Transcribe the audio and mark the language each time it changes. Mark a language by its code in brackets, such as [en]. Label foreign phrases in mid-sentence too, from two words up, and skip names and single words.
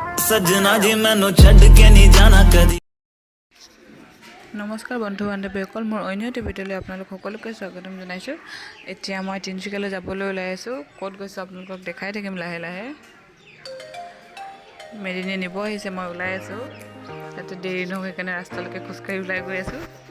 [pa] ਸਜਣਾ ਜੀ ਮੈਨੂੰ ਛੱਡ ਕੇ ਨਹੀਂ ਜਾਣਾ ਕਦੀ। [as] নমস্কাৰ বন্ধু বান্ধৱীসকল মোৰ অন্য এটা ভিডিঅ'লৈ আপোনালোক সকলোকে স্বাগতম জনাইছোঁ। এতিয়া মই তিনিচুকীয়ালৈ যাবলৈ ওলাই আছোঁ। ক'ত গৈছোঁ আপোনালোকক দেখাই থাকিম লাহে লাহে। মেদিনীয়ে নিব আহিছে, মই ওলাই আছোঁ। তাতে দেৰি নহওক সেইকাৰণে ৰাস্তালৈকে খোজকাঢ়ি ওলাই গৈ আছোঁ।